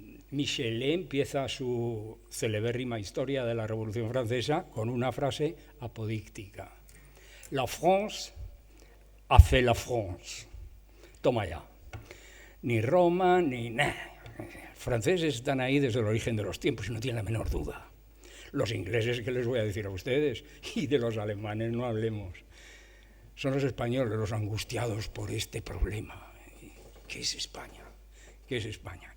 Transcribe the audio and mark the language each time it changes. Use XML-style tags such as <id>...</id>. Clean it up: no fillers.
<es>Michelet empieza su celebérrima historia de la Revolución Francesa con una frase apodíctica.</es> <fr>La France a fait la France.</fr> <es>Toma ya. Ni Roma, ni nada. Franceses están ahí desde el origen de los tiempos y no tienen la menor duda. Los ingleses, ¿qué les voy a decir a ustedes? Y de los alemanes no hablemos. Son los españoles los angustiados por este problema. ¿Qué es España? ¿Qué es España?</es>